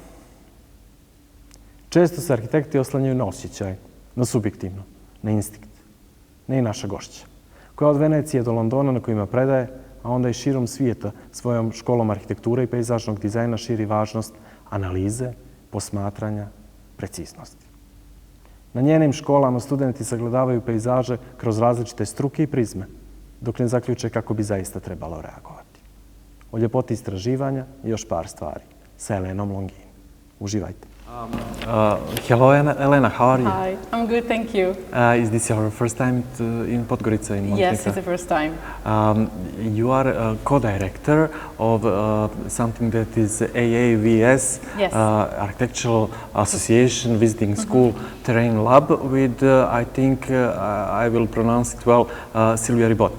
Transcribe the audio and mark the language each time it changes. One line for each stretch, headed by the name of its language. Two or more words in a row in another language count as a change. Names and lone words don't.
Serbian: Često se arhitekti oslanjaju na osjećaj, na subjektivno, na instinkt, ne i naša gošća, koja od Venecije do Londona na kojima predaje, a onda i širom svijeta svojom školom arhitekture i pejzažnog dizajna širi važnost analize, posmatranja, preciznosti. Na njenim školama studenti sagledavaju pejzaže kroz različite struke i prizme, dok ne zaključe kako bi zaista trebalo reagovati. O ljepoti istraživanja i još par stvari sa Elenom Longhin. Uživajte.
English: Hello, Elena. How are you? Hi, I'm good, thank you. Is this your first time in Podgorica in Montenegro? Yes, it's the first time. You are a co-director of something that is AAVS, Yes. Architectural Association Visiting School Terrain Lab with, I think, I will pronounce it well, Silvia Ribot.